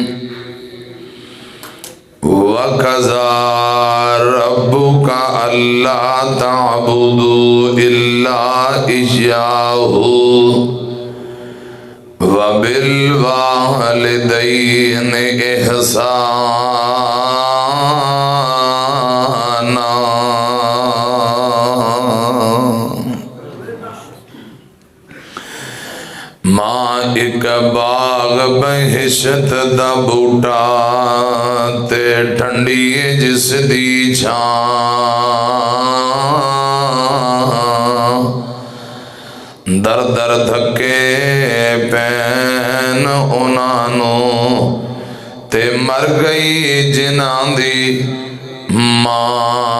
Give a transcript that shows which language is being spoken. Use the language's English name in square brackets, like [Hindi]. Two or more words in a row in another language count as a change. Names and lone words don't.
[Arabic] وقضى ربك ألا تعبدوا إلا إياه وبالوالدين إحسانا. [Punjabi] ماں اک باغ بہشت دا بوٹا تے ٹھنڈی جس دی چھاں در در دھکے پین اوہناں تے مر گئی جنہاں دی ماں.